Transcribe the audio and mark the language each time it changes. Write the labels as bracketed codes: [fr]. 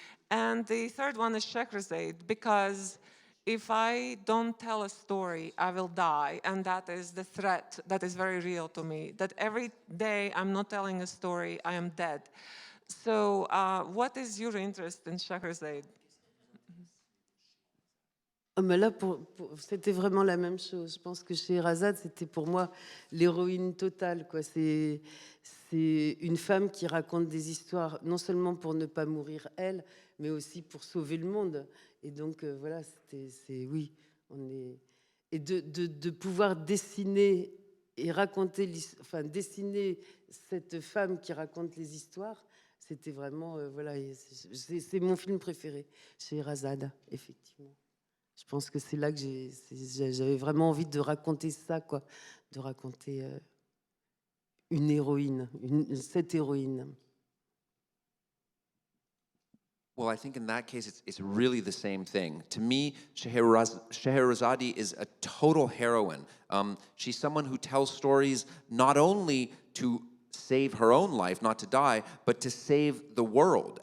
[en] And the third one is Scheherazade, because if I don't tell a story, I will die. And that is the threat that is very real to me, that every day I'm not telling a story, I am dead. So what is your interest in Scheherazade? [fr] Mais là, c'était vraiment la même chose. Je pense que Scheherazade, c'était pour moi l'héroïne totale, quoi. C'est une femme qui raconte des histoires, non seulement pour ne pas mourir elle, mais aussi pour sauver le monde. Et donc, voilà, oui, et de pouvoir dessiner et raconter, enfin, dessiner cette femme qui raconte les histoires, c'était vraiment, voilà, c'est mon film préféré, Scheherazade, effectivement. Je pense que c'est là que j'avais vraiment envie de raconter ça, quoi, de raconter une héroïne, cette héroïne. [en] Well, I think in that case, it's really the same thing. To me, Scheherazade is a total heroine. She's someone who tells stories not only to save her own life, not to die, but to save the world.